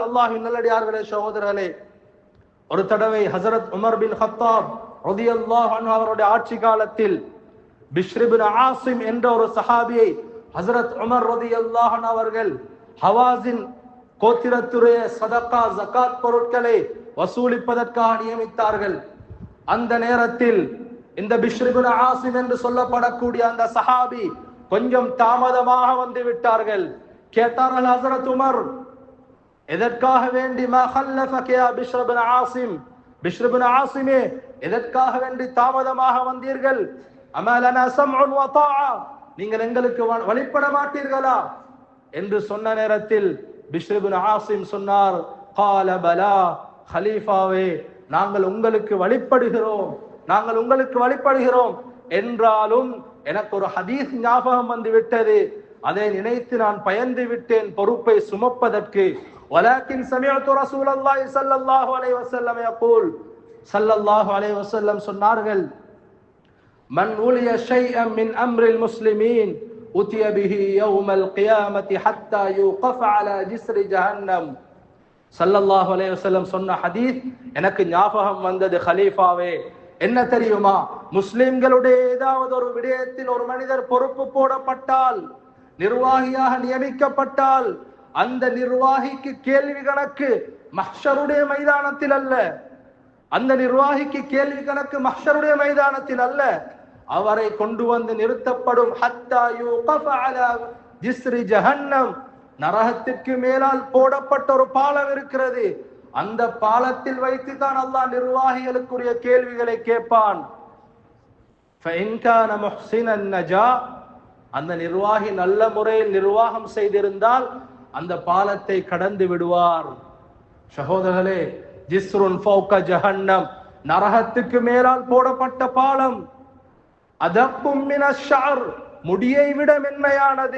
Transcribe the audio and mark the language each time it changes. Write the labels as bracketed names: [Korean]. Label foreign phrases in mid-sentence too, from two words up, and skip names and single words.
[Tamil] அல்லாஹ்வின் நல்லடியார்களே, சகோதரர்களே, ஒரு தடவை ஹஜரத் உமர் பின் கத்தாப் [Arabic] رضي الله عنه [Tamil] அவருடைய ஆட்சி காலத்தில் பிஷ்ர் இப்னு ஆசிம் என்ற ஒரு சஹாபியை ஹஜரத் உமர் [Arabic] رضي الله عنه [Tamil] அவர்கள் ஹவாஸின் கோத்திரத்துடைய சதகா ஜகாத் பொருட்களை வசூலிப்பதற்காக நியமித்தார்கள். அந்த நேரத்தில் இந்த பிஷ்ர் இப்னு ஆசிம் என்று சொல்லப்படக்கூடிய அந்த சஹாபி கொஞ்சம் தாமதமாக வந்து விட்டார்கள். கேட்டார்கள், ஹஜரத் உமர், எதற்காக வேண்டி [Arabic] மா خلفك يا بشر بن عاصم, [Tamil] பிஷ்ர் இப்னு ஆசிமே, எதற்காக வேண்டி தாமதமாக வந்தீர்கள்? [Arabic] أما لنا سمع وطاعة, [Tamil] நீங்கள் எங்களுக்கு வழிபட மாட்டீர்களா என்று சொன்ன நேரத்தில் பிஷ்ர் இப்னு ஆசிம் சொன்னார், [Arabic] قال بلى, [Tamil] ஹலீஃபாவே, நாங்கள் உங்களுக்கு வழிபடுகிறோம் என்றாலும் எனக்கு ஒரு ஹதீஸ் ஞாபகம் வந்து விட்டது, அதை நினைத்து நான் பயந்து விட்டேன் பொறுப்பை சுமப்பதற்கு. [Arabic] ولكن سمعت رسول الله صلى الله عليه وسلم يقول, صلى الله عليه وسلم சொன்னார்கள், من ولي شيئا من امر المسلمين اتي به يوم القيامه حتى يوقف على جسر جهنم. صلى الله عليه وسلم [Tamil] சொன்ன ஹதீஸ் எனக்கு ஞாபகம் வந்தது. கலீஃபாவே, என்ன தெரியுமா, முஸ்லிம்களுடைய ஏதாவது ஒரு விடயத்தில் ஒரு மனிதர் பொறுப்பு போடப்பட்டால், நிர்வாகியாக நியமிக்கப்பட்டால், அந்த நிர்வாகிக்கு கேள்வி கணக்கு மஹ்ஷருடைய மைதானத்தில் அல்ல, அந்த நிர்வாகிக்கு கேள்வி கணக்கு மஹ்ஷருடைய மைதானத்தில் அல்ல, அவரை கொண்டு வந்து நிறுத்தப்படும் [Arabic] حتى يوقف على جسر جهنم, [Tamil] நரகத்திற்கு மேலால் போடப்பட்ட ஒரு பாலம் இருக்கிறது, அந்த பாலத்தில் வைத்து தான் அல்லாஹ் நிர்வாகிகளுக்குரிய கேள்விகளை கேட்பான். [Arabic] فإن كان محسنا نجا, [Tamil] அந்த நிர்வாகி நல்ல முறையில் நிர்வாகம் செய்திருந்தால் அந்த பாலத்தை கடந்து விடுவார். சகோதரர்களே, [Arabic] جسر فوق جهنم, [Tamil] நரகத்துக்கு மேலால் போடப்பட்ட பாலம். [Arabic] أدق من الشعر, [Tamil] முடியை விட மென்மையானது.